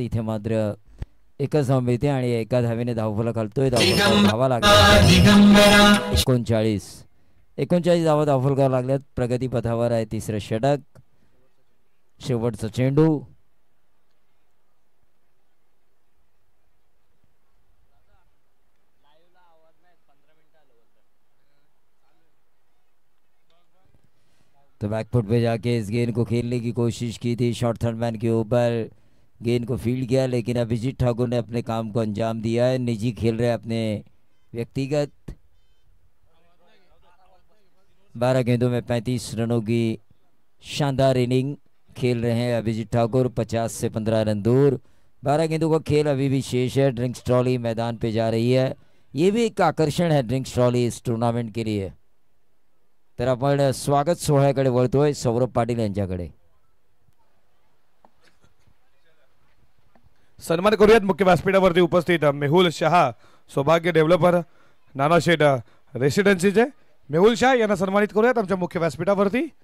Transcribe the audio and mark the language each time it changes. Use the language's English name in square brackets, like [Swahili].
[Marathi] इथे मात्र एकच धाव मिळते आणि एका धावेने धावफलक घालतोय. धावा लागल्या 39 धावा धावफलकावर लागल्यात. प्रगतीपथावर आहे तिसरं षटक. शेवटचा चेंडू [Hindi] तो बैकफुट पे जाके इस गेंद को खेलने की कोशिश की थी. शॉर्ट थर्ड मैन के ऊपर गेंद को फील्ड किया लेकिन अभिजीत ठाकुर ने अपने काम को अंजाम दिया है. निजी खेल रहे अपने व्यक्तिगत 12 गेंदों में 35 रनों की शानदार इनिंग खेल रहे हैं अभिजीत ठाकुर. 50 से 15 रन दूर. 12 गेंदों का खेल अभी भी शेष है. ड्रिंक्स ट्रॉली मैदान पे जा रही है. ये भी एक आकर्षण है ड्रिंक्स ट्रॉली इस टूर्नामेंट के लिए. [Marathi] तर आपण स्वागत सोहळ्याकडे वळतोय सौरभ पाटील यांच्याकडे. सन्मान करूयात मुख्य व्यासपीठावरती उपस्थित मेहुल शहा सौभाग्य डेव्हलपर नानाशेठ रेसिडेन्सीचे. मेहुल शाह यांना सन्मानित करूयात आमच्या मुख्य व्यासपीठावरती.